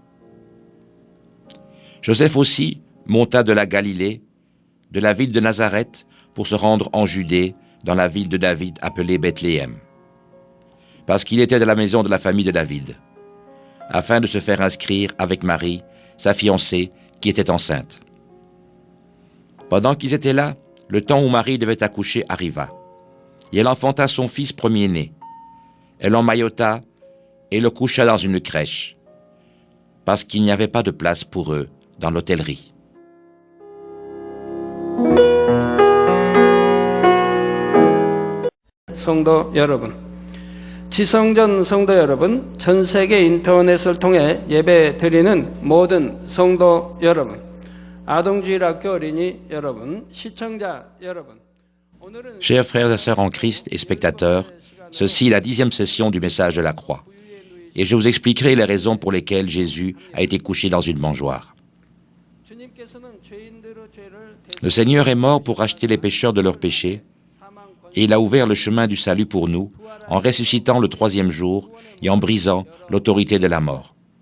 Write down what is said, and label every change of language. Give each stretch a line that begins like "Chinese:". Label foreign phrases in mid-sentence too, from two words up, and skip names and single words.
French: Joseph aussi monta de la Galilée, de la ville de Nazareth, pour se rendre en Judée, dans la ville de David appelée Bethléem, parce qu'il était de la maison de la famille de David, afin de se faire inscrire avec Marie, sa fiancée, qui était enceinte. Pendant qu'ils étaient là, le temps où Marie devait accoucher arriva, et elle enfanta son fils premier-né. Elle l'emmaillota et le coucha dans une crèche, parce qu'il n'y avait pas de place pour eux dans l'hôtellerie.
Korean: 성도 여러분, 지성전 성도 여러분, 전 세계 인터넷을 통해 예배 드리는 모든 성도 여러분, 아동주일학교 어린이 여러분, 시청자 여러분.
French: Chers frères et sœurs en Christ et spectateurs, ceci est la 10e session du message de la croix. Et je vous expliquerai les raisons pour lesquelles Jésus a été couché dans une mangeoire. Le Seigneur est mort pour racheter les pécheurs de leurs péchés, et il a ouvert le chemin du salut pour nous en ressuscitant le 3e jour et en brisant l'autorité de la mort.